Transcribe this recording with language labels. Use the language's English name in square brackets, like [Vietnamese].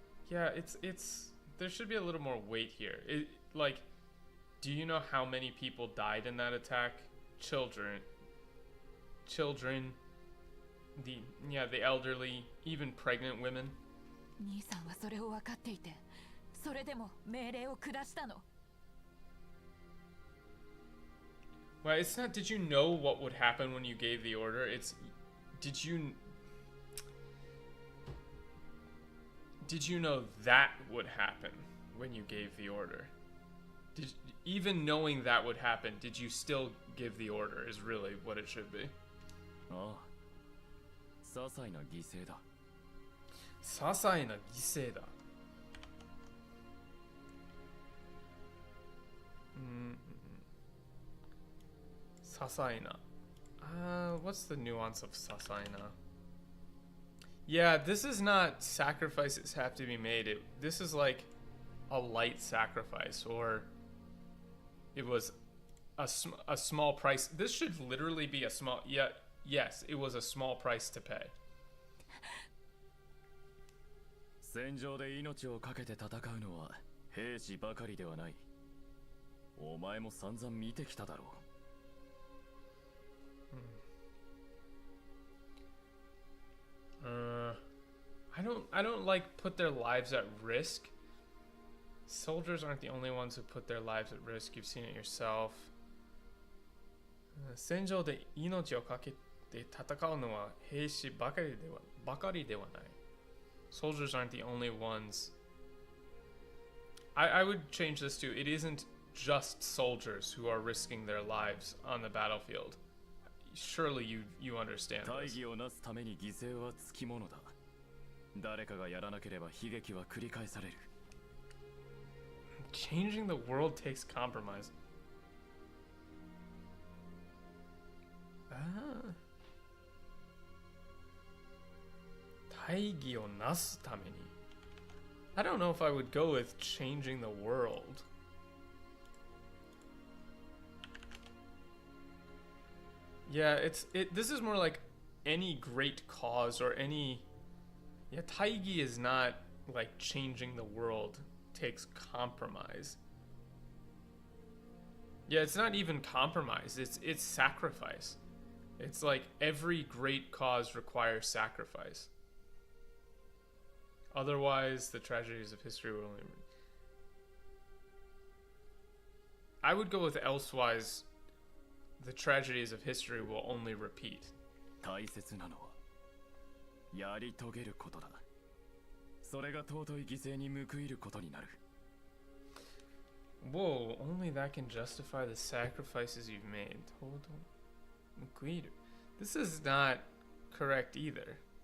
[English] Yeah, it's there should be a little more weight here. Like, do you know how many people died in that attack? Children, the elderly, even pregnant women. [Japanese] 兄さんはそれを分かっていて、それでも命令を下したの。 [English] Well, it's not, did you know what would happen when you gave the order? It's, did you know that would happen when you gave the order? Even knowing that would happen, did you still give the order is really what it should be. [Japanese] ああ、些細な犠牲だ。些細な犠牲だ。 [English] Sasaina. What's the nuance of Sasaina? Yeah, this is not sacrifices have to be made. This is like a light sacrifice, or it was a small price. This should literally be a small. Yeah, yes, it was a small price to pay. [Japanese] 戦場で命を懸けて戦うのは兵士ばかりではない。お前も散々見てきただろう。 [English] I don't like put their lives at risk. Soldiers aren't the only ones who put their lives at risk. You've seen it yourself. [Japanese] 戦場で命を懸けて戦うのは兵士ばかりではない。 [English] Soldiers aren't the only ones. I would change this to, it isn't just soldiers who are risking their lives on the battlefield. Surely you understand [Japanese] 大 [English] this. [Japanese] 義をなすために犠牲はつきものだ。誰かがやらなければ悲劇は繰り返される。 [English] Changing the world takes compromise. Ah. [Japanese] 大義をなすために. [English] I don't know if I would go with changing the world. Yeah, this is more like any great cause or any. Yeah, taigi is not like changing the world. Takes compromise. Yeah, it's not even compromise. It's sacrifice. It's like every great cause requires sacrifice. Otherwise, the tragedies of history will only. I would go with elsewise. The tragedies of history will only repeat. [Japanese] 大切なのはやり遂げることだ。それが尊い犠牲に報いることになる。 [English] Whoa, only that can justify the sacrifices you've made. Hold on. Mukuiru. This is not correct either.